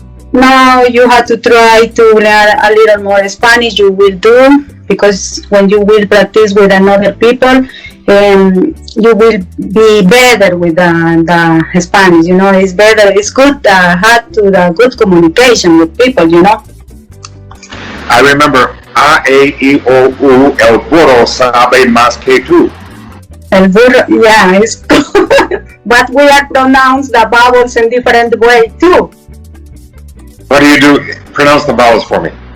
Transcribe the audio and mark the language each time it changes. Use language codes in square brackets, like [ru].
[en] Now you have to try to learn a little more Spanish. You will do, because when you will practice with another people, you will be better with the Spanish. It's better. It's good to have the good communication with people. I remember [es] A, E, I, O, U, el burro sabe más que tú. [en] El burro, yeah, it's good. But we are pronounce the vowels in different way too. What do you do? Pronounce the vowels for me.